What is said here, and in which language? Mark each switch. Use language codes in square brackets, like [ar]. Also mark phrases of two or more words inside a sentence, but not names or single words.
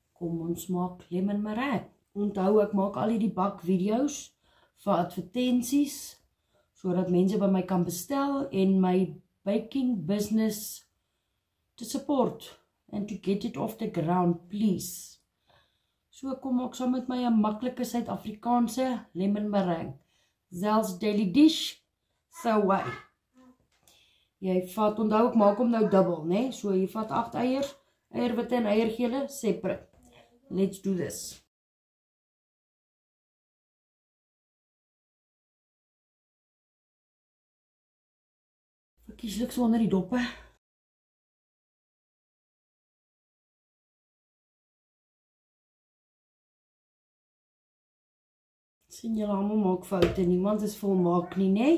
[af] Kom ons maak [en] lemon meringue. [af] Onthou, ek maak al die bakvideo's vir advertensies, sodat mense by my kan bestel en my [en] baking business to support and to get it off the ground, please. [af] So kom maak saam met my 'n maklike Suid-Afrikaanse [en] lemon meringue. Zelfs daily dish, so way. [af] Jy vat, onthou ek maak hom nou dubbel, né? So jy vat 8 eiers, eierwitte en eiergele separate. [en] Let's do this. [af] Verkieslik sonder die doppe. Sien julle almal maak foute, niemand is volmaak nie, né?